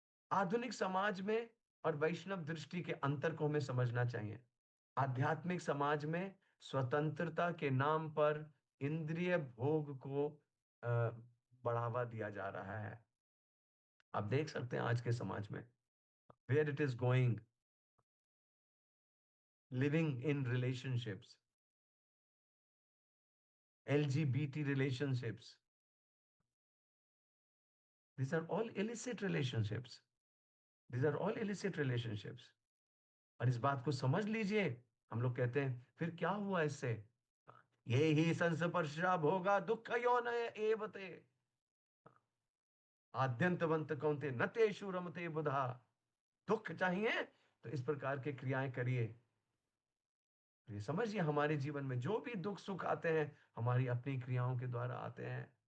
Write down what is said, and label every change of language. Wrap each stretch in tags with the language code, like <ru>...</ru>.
<hi>आधुनिक समाज में और वैष्णव दृष्टि के अंतर को हमें समझना चाहिए. आध्यात्मिक समाज में स्वतंत्रता के नाम पर इंद्रिय भोग को बढ़ावा दिया जा रहा है. आप देख सकते हैं आज के समाज में</hi> <en>Where it is going. Living in relationships, LGBT relationships, these are all illicit relationships. These are all illicit relationships.</en> <hi>और इस बात को समझ लीजिए. हम लोग कहते हैं फिर क्या हुआ इससे? ये</hi> <sa>ही संस्पर्शा भोगा दुख यौन एवते आद्यंतवंत कौनते न तेषु रमते बुधा.</sa> <hi>दुख चाहिए तो इस प्रकार के क्रियाएं करिए. ये समझिए, हमारे जीवन में जो भी दुख सुख आते हैं, हमारी अपनी क्रियाओं के द्वारा आते हैं.</hi>